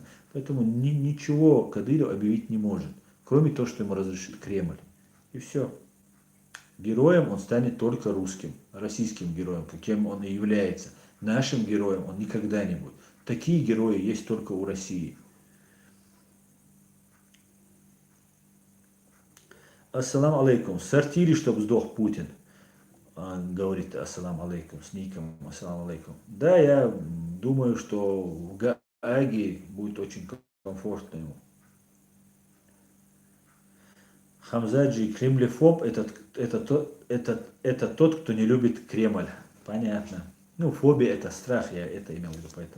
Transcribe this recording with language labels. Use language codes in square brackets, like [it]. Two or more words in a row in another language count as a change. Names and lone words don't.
[ru] Поэтому ничего Кадыров объявить не может, кроме того, что ему разрешит Кремль. И все. Героем он станет только русским, российским героем, каким он и является. Нашим героем он никогда не будет. Такие герои есть только у России. [ar] السلام عليكم. [ru] В сортире, чтобы сдох Путин. Он говорит [ar] السلام عليكم [ru] с ником [ar] السلام عليكم. [ru] Да, я думаю, что в Гааге будет очень комфортно ему. Хамзаджи, кремлефоб это тот, кто не любит Кремль. Понятно. Ну, фобия это страх, я это имел в виду, поэтому.